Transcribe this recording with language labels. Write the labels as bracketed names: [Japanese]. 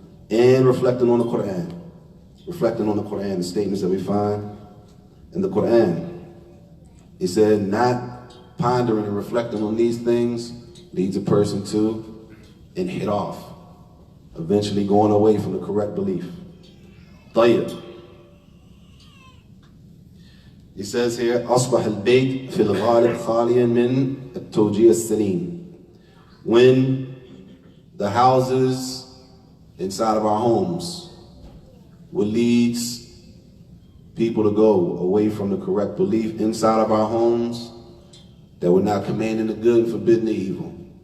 [English] And reflecting on the Quran. Reflecting on the Quran, the statements that we find in the Quran. He said, not pondering and reflecting on these things leads a person to inhiraf, eventually going away from the correct belief. Tayyib. He says here, [Arabic] أصبح البيت في الغالب خاليا من التوجيه السليم. [English] When the houses inside of our homes will lead people to go away from the correct belief inside of our homes, that we're not commanding the good and forbidding the evil.